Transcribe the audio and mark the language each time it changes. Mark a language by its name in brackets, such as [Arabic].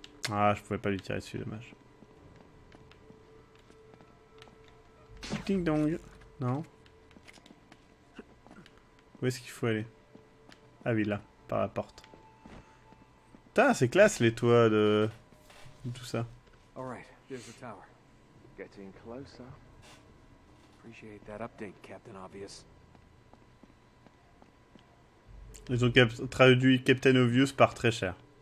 [French] Ah, je pouvais pas lui tirer dessus, dommage. Ding dong. Non. Où est-ce qu'il faut aller? Ah oui, là, par la porte. Putain, c'est classe les toits de tout ça. [English] Alright, there's the tower. Getting closer. Appreciate that update, Captain Obvious. [French] Ils ont traduit Captain Obvious par très cher.